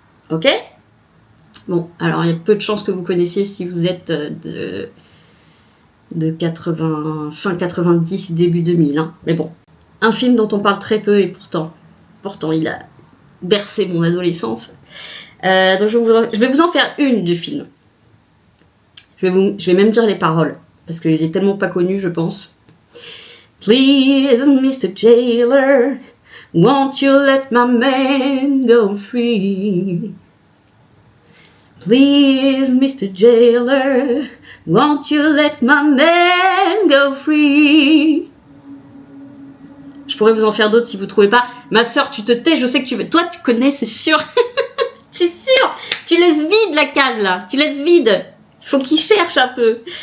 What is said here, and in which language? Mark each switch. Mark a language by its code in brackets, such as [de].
[fr] Ok? Bon, alors il y a peu de chances que vous connaissiez si vous êtes de 80, fin 90, début 2000. Hein. Mais bon, un film dont on parle très peu et pourtant il a bercé mon adolescence. Donc je vais vous en faire une du film. Je vais même dire les paroles, parce qu'il est tellement pas connu, je pense. [en] Please, Mr. Jailer, won't you let my man go free? Please, Mr. Jailer, won't you let my man go free? [fr] Je pourrais vous en faire d'autres si vous trouvez pas. Ma sœur, tu te tais, je sais que tu veux. Toi, tu connais, c'est sûr. C'est sûr. Tu laisses vide la case là. Tu laisses vide. Il faut qu'il cherche un peu.